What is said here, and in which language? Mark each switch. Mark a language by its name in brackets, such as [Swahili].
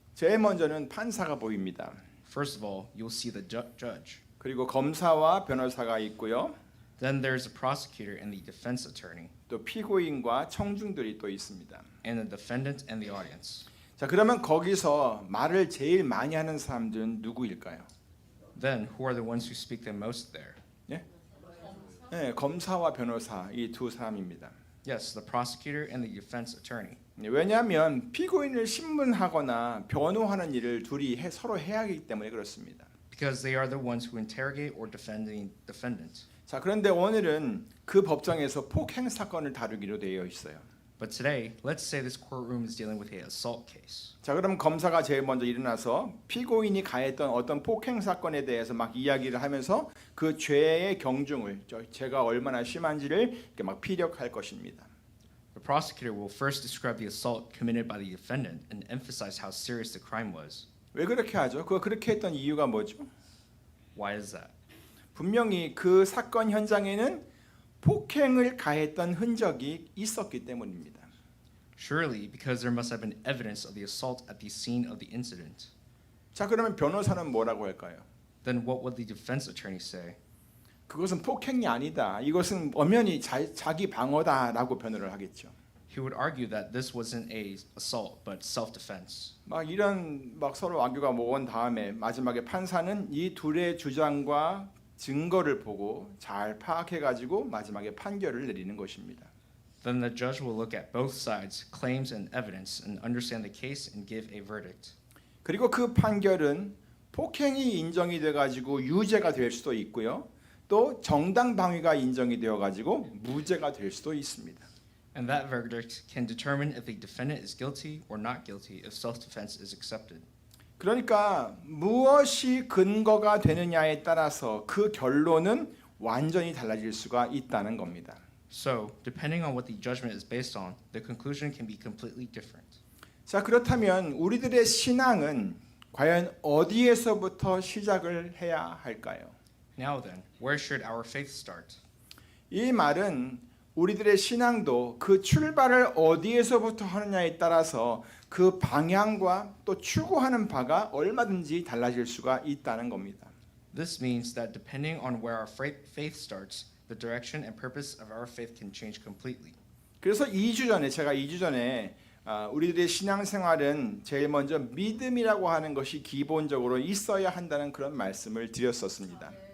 [Korean] 제일 먼저는 판사가 보입니다. [English] First of all, you'll see the judge. [Korean] 그리고 검사와 변호사가 있고요. [English] Then there's the prosecutor and the defense attorney, [Korean] 또 피고인과 청중들이 또 있습니다. [English] and the defendant and the audience. [Korean] 자, 그러면 거기서 말을 제일 많이 하는 사람들은 누구일까요? [English] Then, who are the ones who speak the most there? [Korean] 네, 검사와 변호사 이 두 사람입니다. [English] Yes, the prosecutor and the defense attorney. [Korean] 왜냐하면 피고인을 신문하거나 변호하는 일을 둘이 서로 해야 하기 때문에 그렇습니다. [English] Because they are the ones who interrogate or defend the defendant. [Korean] 자, 그런데 오늘은 그 법정에서 폭행 사건을 다루기로 되어 있어요. [English] But today, let's say this courtroom is dealing with a assault case. [Korean] 자, 그럼 검사가 제일 먼저 일어나서 피고인이 가했던 어떤 폭행 사건에 대해서 막 이야기를 하면서 그 죄의 경중을 죄가 얼마나 심한지를 이렇게 막 피력할 것입니다. [English] The prosecutor will first describe the assault committed by the defendant and emphasize how serious the crime was. [Korean] 왜 그렇게 하죠? 그렇게 했던 이유가 뭐죠? [English] Why is that? [Korean] 분명히 그 사건 현장에는 폭행을 가했던 흔적이 있었기 때문입니다. [English] Surely, because there must have been evidence of the assault at the scene of the incident. [Korean] 자, 그러면 변호사는 뭐라고 할까요? [English] Then what would the defense attorney say? [Korean] 그것은 폭행이 아니다. 이것은 엄연히 자기 방어다라고 변호를 하겠죠. [English] He would argue that this wasn't a assault but self-defense. [Korean] 막 이런 막 서로 악유가 모은 다음에 마지막에 판사는 이 둘의 주장과 증거를 보고 잘 파악해 가지고 마지막에 판결을 내리는 것입니다. [English] Then the judge will look at both sides' claims and evidence and understand the case and give a verdict. [Korean] 그리고 그 판결은 폭행이 인정이 돼 가지고 유죄가 될 수도 있고요. 또 정당 방위가 인정이 되어 가지고 무죄가 될 수도 있습니다. [English] And that verdict can determine if the defendant is guilty or not guilty if self-defense is accepted. [Korean] 그러니까 무엇이 근거가 되느냐에 따라서 그 결론은 완전히 달라질 수가 있다는 겁니다. [English] So, depending on what the judgment is based on, the conclusion can be completely different. [Korean] 자, 그렇다면 우리들의 신앙은 과연 어디에서부터 시작을 해야 할까요? [English] Now then, where should our faith start? [Korean] 이 말은 우리들의 신앙도 그 출발을 어디에서부터 하느냐에 따라서 그 방향과 또 추구하는 바가 얼마든지 달라질 수가 있다는 겁니다. [English] This means that depending on where our faith starts, the direction and purpose of our faith can change completely. [Korean] 그래서 제가 2주 전에 우리들의 신앙생활은 제일 먼저 믿음이라고 하는 것이 기본적으로 있어야 한다는 그런 말씀을 드렸었습니다.